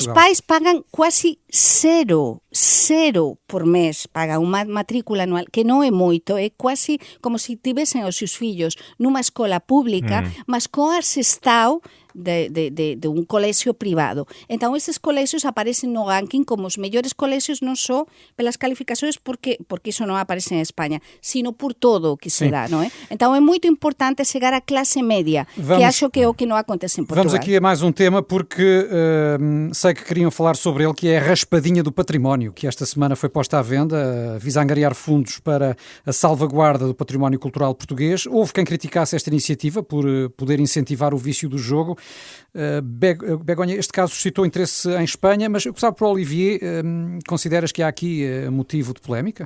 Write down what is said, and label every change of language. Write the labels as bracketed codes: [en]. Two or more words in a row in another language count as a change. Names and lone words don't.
[gl] Os pais pagan quasi zero por mes, pagan unha matrícula anual, que non é moito, é quasi como se tivesen os seus fillos nunha escola pública, mas co asestado de un colexio privado. Entón, esses colexios aparecen no ranking como os mellores colexios non só pelas calificacións porque iso non aparece en España, sino por todo o que se dá, non é? Entón, é moito importante chegar á clase media, que acho que é o que non acontece en Portugal. [pt] Vamos aqui a mais um tema, porque sei que queriam falar sobre ele, que é a raspadinha do património, que esta semana foi posta à venda, visa angariar fundos para a salvaguarda do património cultural português. Houve quem criticasse esta iniciativa por poder incentivar o vício do jogo. Begonha, este caso suscitou interesse em Espanha, mas eu gostava para o Olivier, consideras que há aqui motivo de polémica?